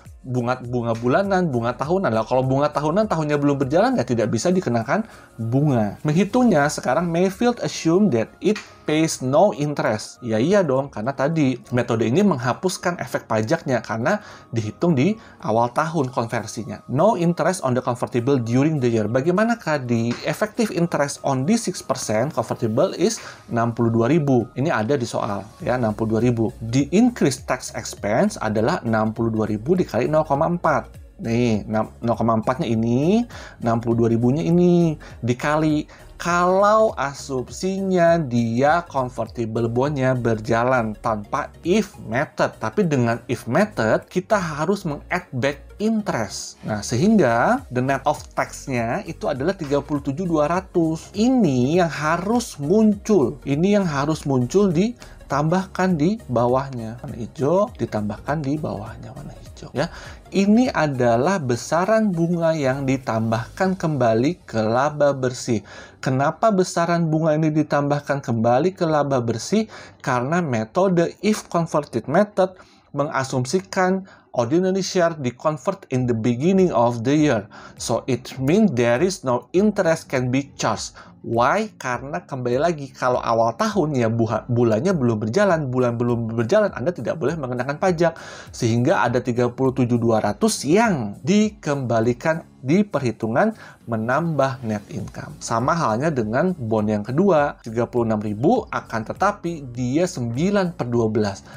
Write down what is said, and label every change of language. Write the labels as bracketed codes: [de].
[id] Bunga bulanan, bunga tahunan. Lah kalau bunga tahunan tahunnya belum berjalan ya tidak bisa dikenakan bunga. Menghitungnya sekarang [en] Mayfield assume that it pays no interest. [id] Ya iya dong, karena tadi metode ini menghapuskan efek pajaknya karena dihitung di awal tahun konversinya. [en] No interest on the convertible during the year. [id] Bagaimanakah di [en] effective interest on the 6% convertible is 62.000. [id] Ini ada di soal ya, 62.000. [en] The increased tax expense [id] adalah 62.000 dikali 0,4. Nih, 0,4-nya ini, 62.000-nya ini dikali. Kalau asumsinya dia convertible bond-nya berjalan tanpa if method. Tapi dengan if method, kita harus meng-add back interest. Nah, sehingga [en] the net of tax-nya [id] itu adalah 37.200. Ini yang harus muncul. Ini yang harus muncul ditambahkan di bawahnya. Warna hijau ditambahkan di bawahnya warna hijau. Ya, ini adalah besaran bunga yang ditambahkan kembali ke laba bersih. Kenapa besaran bunga ini ditambahkan kembali ke laba bersih? Karena metode [en] if converted method mengasumsikan ordinary share di-convert in the beginning of the year. So it means there is no interest can be charged. Why? [id] Karena kembali lagi, kalau awal tahun ya bulannya belum berjalan, bulan belum berjalan, Anda tidak boleh mengenakan pajak. Sehingga ada 37.200 yang dikembalikan di perhitungan menambah net income. Sama halnya dengan bond yang kedua, 36.000 akan tetapi dia 9/12.